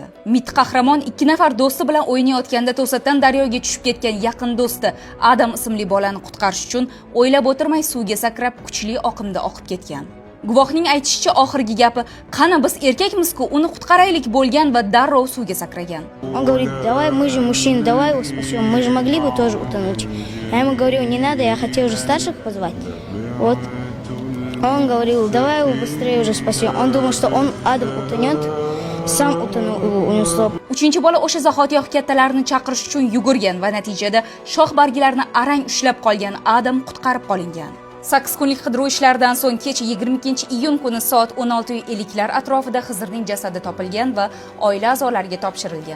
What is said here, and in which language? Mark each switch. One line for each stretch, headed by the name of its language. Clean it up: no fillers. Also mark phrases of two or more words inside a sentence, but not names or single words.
Uzbek: Mit qahramon 2 nafar do'sti bilan o'ynayotganda to'satdan daryoga tushib ketgan yaqin do'sti Adam ismli bolani qutqarish uchun o'ylab o'tirmay suvga sakrab kuchli oqimda oqib ketgan. Guvohning aytishicha, oxirgi gapi qani biz erkakmiz-ku, uni qutqaraylik bo'lgan va darrov suvga sakragan.
Russian: Он говорит: давай, мы же мужчины, давай его спасем, мы же могли бы тоже утонуть. Я ему говорю: не надо, я хотел уже старших позвать. Вот. Он говорил: давай его быстрее уже спасем. Он думал, что Адам утонет, сам утонул, его унесло.
Uzbek: Uchinchi bola o'sha zahotiyoq kattalarni chaqirish uchun yugurgan va natijada shox barglarini arang ushlab qolgan Adam qutqarib qolingan. 8 kunlik qidiruv ishlaridan so'ng kecha 22-iyun kuni soat 16:50lar atrofida Xizrning jasadi topilgan va oila a'zolariga topshirilgan.